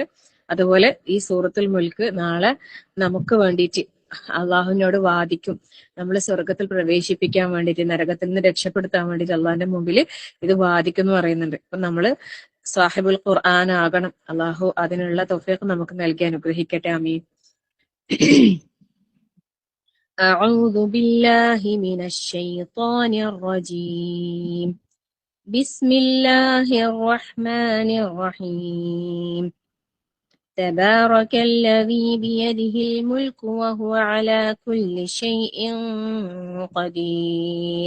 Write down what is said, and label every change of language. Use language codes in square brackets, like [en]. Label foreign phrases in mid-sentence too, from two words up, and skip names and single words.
[ml] അതുപോലെ ഈ സൂറത്തുൽ മുൽക്ക് നാളെ നമുക്ക് വേണ്ടിയിട്ട് അള്ളാഹുവിനോട് വാദിക്കും. നമ്മളെ സ്വർഗത്തിൽ പ്രവേശിപ്പിക്കാൻ വേണ്ടിയിട്ട്, നരകത്തിൽ നിന്ന് രക്ഷപ്പെടുത്താൻ വേണ്ടിയിട്ട് അള്ളാഹിന്റെ മുമ്പിൽ ഇത് വാദിക്കും എന്ന് പറയുന്നുണ്ട്. അപ്പൊ നമ്മള് [ar] صاحب القرآن [ml] ആകണം. അള്ളാഹു അതിനുള്ള തൗഫീഖ് നമുക്ക് നൽകി അനുഗ്രഹിക്കട്ടെ. ആമീൻ. [ar] أعوذ بالله من الشيطان الرجيم. بسم الله الرحمن الرحيم. تبارك الذي بيده الملك وهو على كل شيء قدير.